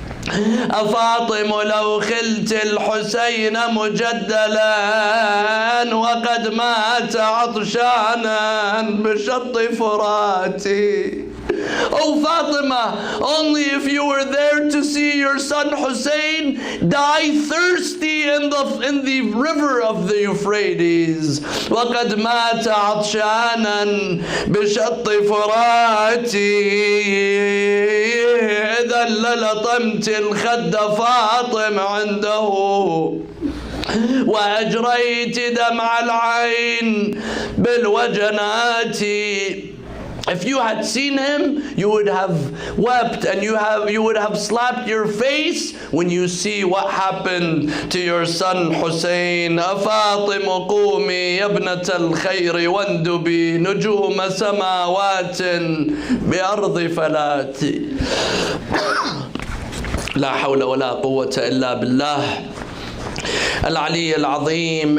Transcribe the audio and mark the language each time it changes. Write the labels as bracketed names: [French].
[Arabic] أفاطم لو خلت الحسين مجدلا وقد مات عطشانا بشط فراتي. [English] Oh Fatima, only if you were there to see your son Hussayn die thirsty in the river of the Euphrates. [Arabic] وَقَدْ مَاتَ عَطْشَانًا بِشَطِّ فُرَاتِي إِذَا لَلَطَمْتِ الْخَدَّ فاطم عنده وأجريت دمع العين بالوجنات. [English] If you had seen him, you would have wept, and you would have slapped your face when you see what happened to your son Hussayn. [Arabic] أفاطم قومي يا ابنة الخير واندبي نجوم سماوات بأرض فلات. لا حول ولا قوة إلا بالله العلي العظيم.